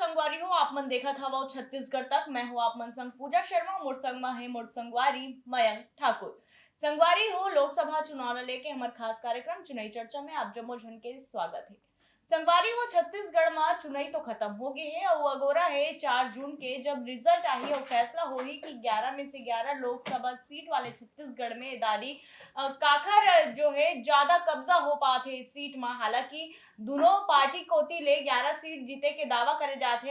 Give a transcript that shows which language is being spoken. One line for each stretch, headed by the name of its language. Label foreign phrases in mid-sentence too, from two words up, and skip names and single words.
Chhattisgarhi: संगवारी हो आप मन देखा था वो छत्तीसगढ़ तक। मैं हूँ आप मन संग पूजा शर्मा, मोर संग में है मोर संगवारी मयंक ठाकुर। संगवारी हो लोकसभा चुनाव ला लेके हमार खास कार्यक्रम चुनाई चर्चा में आप जम्मो झन के स्वागत है। संगवारी हो छत्तीसगढ़ में चुनाई तो खत्म हो गई है और अगोरा है 4 जून के जब रिजल्ट आई और फैसला हो ही कि 11 में से 11 लोकसभा सीट वाले छत्तीसगढ़ में दादी काखर जो है ज्यादा कब्जा हो पाते इस सीट में। हालांकि दोनों पार्टी कोती ले 11 सीट जीते के दावा करे जाते हैं।